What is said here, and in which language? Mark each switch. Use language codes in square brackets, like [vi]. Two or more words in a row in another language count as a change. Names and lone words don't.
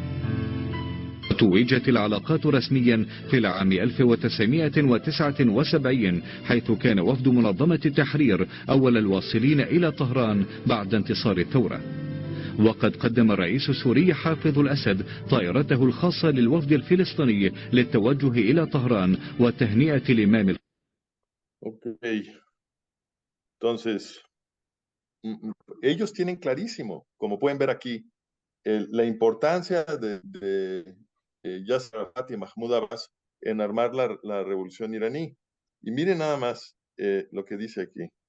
[ar] توجت العلاقات رسميا في العام 1979 حيث كان وفد منظمة التحرير أول الواصلين إلى طهران بعد انتصار الثورة. وقد قدم الرئيس السوري حافظ الأسد طائرته الخاصة للوفد الفلسطيني للتوجه إلى طهران وتهنئة الإمام. [es] Entonces, ellos tienen clarísimo, como pueden ver aquí, la importancia de Yasser Arafat y Mahmoud Abbas en armar la revolución iraní. Y miren nada más lo que dice aquí.